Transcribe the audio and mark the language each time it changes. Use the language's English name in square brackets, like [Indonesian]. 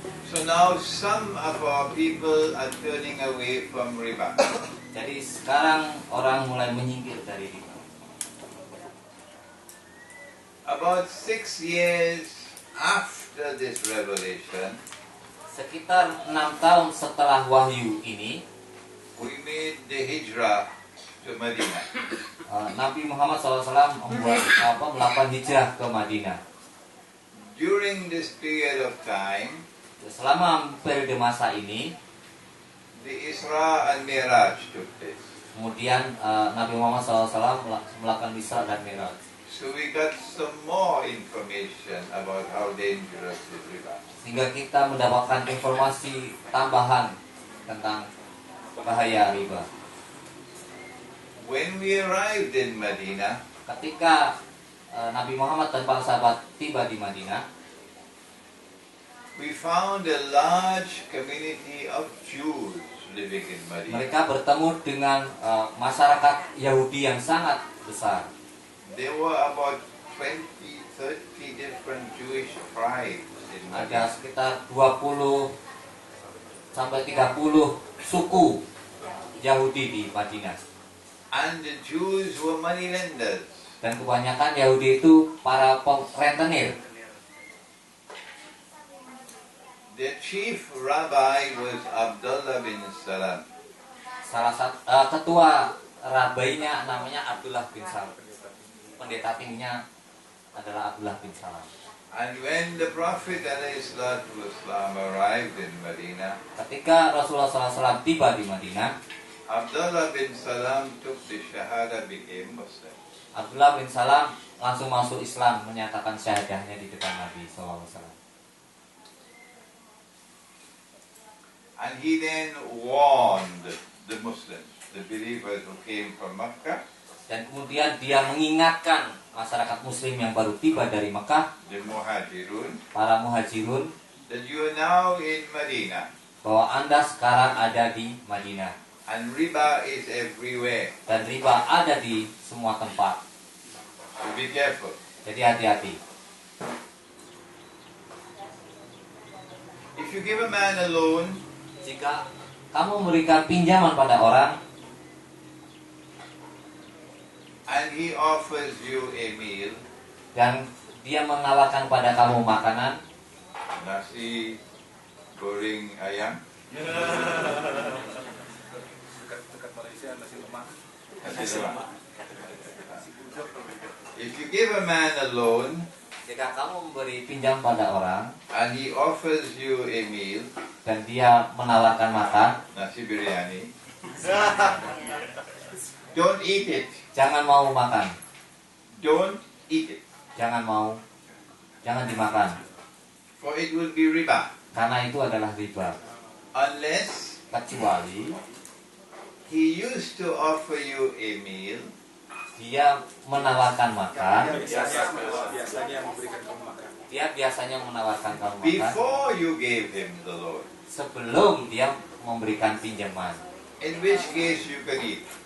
[English] So now some of our people are turning away from riba. [Indonesian] Jadi sekarang orang mulai menyingkir dari riba. [English] About 6 years after this revelation, [Indonesian] Sekitar 6 tahun setelah wahyu ini, [English] we made the hijrah to Medina. [Indonesian] Nabi Muhammad SAW melakukan hijrah ke Madinah. [English] During this period of time, [Indonesian] Selama periode masa ini, [English] the Isra and Miraj took place. [Indonesian] kemudian Nabi Muhammad SAW melakukan Isra dan Mi'raj. [English] So we got some more information about how dangerous is riba. [Indonesian] Sehingga kita mendapatkan informasi tambahan tentang bahaya riba. [English] When we arrived in Medina, [Indonesian] Ketika Nabi Muhammad dan para sahabat tiba di Madinah, [English] we found a large community of Jews living in Medina. [Indonesian] mereka bertemu dengan masyarakat Yahudi yang sangat besar. [English] There were about 20-30 different Jewish tribes in [Indonesian] Ada [English] Medina. [Indonesian] sekitar 20 sampai 30 suku Yahudi di Madinah. [English] And the Jews were money lenders. [Indonesian] Dan kebanyakan Yahudi itu para rentenir. [English] The chief rabbi was Abdullah bin Salam. [Indonesian] Salah satu ketua rabainya namanya Abdullah bin Salam. Pendeta tingginya adalah Abdullah bin Salam. [English] And when the Prophet ﷺ arrived in Medina, [Indonesian] Ketika Rasulullah SAW tiba di Madinah, [English] Abdullah bin Salam took the Shahada, became Muslim. [Indonesian] Abdullah bin Salam langsung masuk Islam, menyatakan syahadahnya di depan Nabi SAW. [English] And he then warned the Muslims, the believers who came from Makkah, [Indonesian] Dan kemudian dia mengingatkan masyarakat Muslim yang baru tiba dari Mekah, [English] the Muhajirun, [Indonesian] para muhajirun, [English] that you are now in Medina, [Indonesian] bahwa Anda sekarang ada di Madinah. [English] and riba is everywhere. [Indonesian] Dan riba ada di semua tempat. [English] So be careful. [Indonesian] Jadi hati-hati. [English] If you give a man a loan, [Indonesian] Jika kamu memberikan pinjaman pada orang, [English] and he offers you a meal, [Indonesian] dan dia menawarkan pada kamu makanan, nasi goreng ayam, Dekat Malaysia nasi lemak. nasi lemak. [English] If you give a man a loan, [Indonesian] jika kamu memberi pinjam pada orang, [English] and he offers you a meal, [Indonesian] dan dia menawarkan makan, [English] nasi biryani, don't eat it. [Indonesian] jangan mau makan. [English] Don't eat it. [Indonesian] Jangan dimakan. [English] For it will be riba. [Indonesian] Karena itu adalah riba. [English] Unless [Indonesian] Kecuali [English] he used to offer you a meal, [Indonesian] dia menawarkan makan, Biasanya memberikan kamu makan. dia biasanya menawarkan kamu makan [English] before you gave him the loan, [Indonesian] sebelum dia memberikan pinjaman. [English] in which case you can eat.